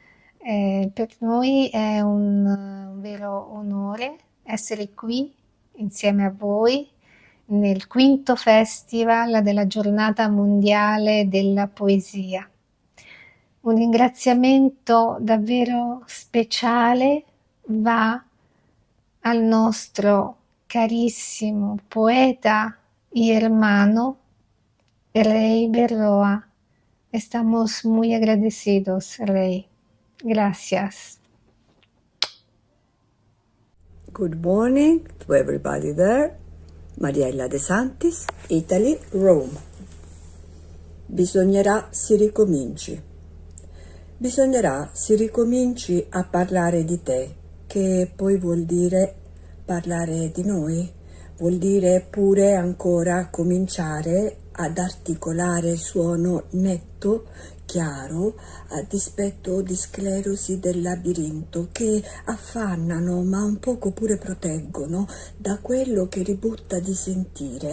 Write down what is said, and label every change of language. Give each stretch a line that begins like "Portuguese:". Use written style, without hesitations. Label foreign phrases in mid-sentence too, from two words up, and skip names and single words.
Italian: Per noi è un vero onore essere qui insieme a voi nel 5° Festival della Giornata Mondiale della Poesia. Un ringraziamento davvero speciale va al nostro carissimo poeta
Spanish: y hermano
Italian: Rey Berroa.
Spanish: Estamos muy agradecidos, Rey. Gracias.
English: Good morning to everybody there. Mariella De Santis, Italy, Rome.
Italian: Bisognerà si ricominci. Bisognerà si ricominci a parlare di te, che poi vuol dire parlare di noi, vuol dire pure ancora cominciare ad articolare il suono netto, chiaro, a dispetto di sclerosi del labirinto che affannano ma un poco pure proteggono da quello che ributta di sentire.